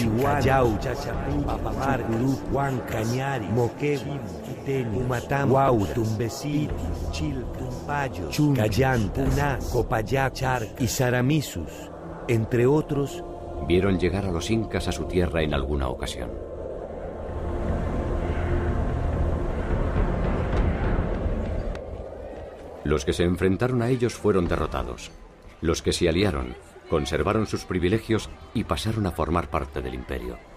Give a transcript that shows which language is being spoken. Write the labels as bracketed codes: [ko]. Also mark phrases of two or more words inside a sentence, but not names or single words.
[es] Callao, Papamar, Juan, Cañari, Moquegua, Umatam, Huau, Tumbesí, Chilca, Chun, Callanta, Puná, Copayac, Charca y Saramisus, entre otros, vieron llegar a los incas a su tierra en alguna ocasión. Los que se enfrentaron a ellos fueron derrotados, Los que se aliaron conservaron sus privilegios y pasaron a formar parte del imperio.